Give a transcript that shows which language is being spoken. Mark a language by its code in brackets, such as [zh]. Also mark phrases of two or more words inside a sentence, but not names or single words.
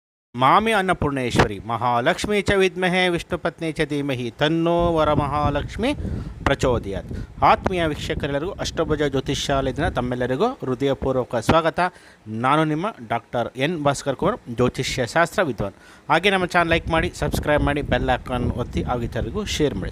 [sa] ಮಾಮಿ ಅನ್ನಪೂರ್ಣೇಶ್ವರಿ ಮಹಾಲಕ್ಷ್ಮೀ ಚ ವಿದ್ಮಹೇ ವಿಷ್ಣುಪತ್ನಿ ಚ ಧೀಮಹಿ ತನ್ನೋ ವರಮಹಾಲಕ್ಷ್ಮಿ ಪ್ರಚೋದಯಾತ್. [kn] ಆತ್ಮೀಯ ವೀಕ್ಷಕರೆಲ್ಲರಿಗೂ ಅಷ್ಟಭುಜ ಜ್ಯೋತಿಷ್ಯಾಲಯದಿಂದ ತಮ್ಮೆಲ್ಲರಿಗೂ ಹೃದಯಪೂರ್ವಕ ಸ್ವಾಗತ. ನಾನು ನಿಮ್ಮ ಡಾಕ್ಟರ್ ಎನ್ ಭಾಸ್ಕರ್ ಕುಮಾರ್, ಜ್ಯೋತಿಷ್ಯ ಶಾಸ್ತ್ರ ವಿದ್ವಾನ್. ಹಾಗೆ ನಮ್ಮ ಚಾನಲ್ ಲೈಕ್ ಮಾಡಿ, ಸಬ್ಸ್ಕ್ರೈಬ್ ಮಾಡಿ, ಬೆಲ್ ಐಕಾನ್ ಒತ್ತಿ ಆಗಿತರಿಗೂ ಶೇರ್ ಮಾಡಿ.